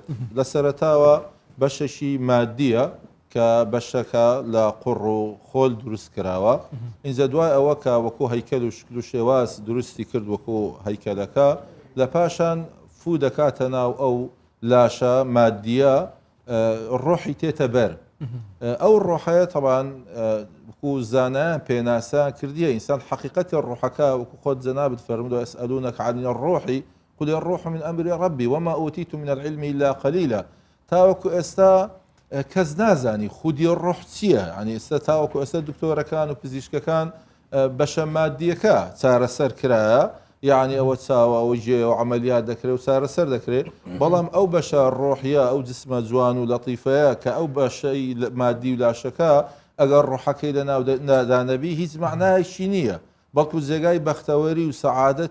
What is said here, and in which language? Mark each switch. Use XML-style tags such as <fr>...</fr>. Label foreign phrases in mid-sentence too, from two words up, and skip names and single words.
<ckb>لە سەرەتاوە بەشەشی مادیە کە بەشەکە لە قوڕ و خۆل دروست کراوە ئینجا دوای ئەوە کە وەکو هەیکەل و شکل و شێواز دروستی کرد وەکو هەیکەلەکە لە پاشان فو دەکاتە ناو ئەو لاشە مادیە ڕۆحی تێتە بەر ئەو ڕۆحەیە تەبان وەکو زانایان پێناسە کردیە ئینسان حقیقەتی ڕۆحەکە وەکو خۆت جەنابت فەرمووە</ckb> <ar>ئەسئەلونەکە عن الروح قل الروح من أمر ربي وما أوتيت من العلم إلا قليلا</ar> <ckb>تاوەکو ئێستا کەس نازانی خودی ڕۆح چییە ینی ئێستا تاوەکو ئێستا دکتۆرەکان و پزیشکەکان بەشە مادیەکە چارەسەر کرایە یعنی ئەوە چاوە ئەوە ژێ و عملیات دەکرێت و چارەسەر دەکرێت بەڵام ئەو بەشە ڕۆحیە ئەو جسمە جوان و لەطیفەیە کە ئەو بەشەی مادی و لاشەکە ئەگەر ڕۆحەکەی لە ناودانەبی هیچ معنایشی نییە بەڵکو جێگای بەختەوەری و سەعادەت</ckb>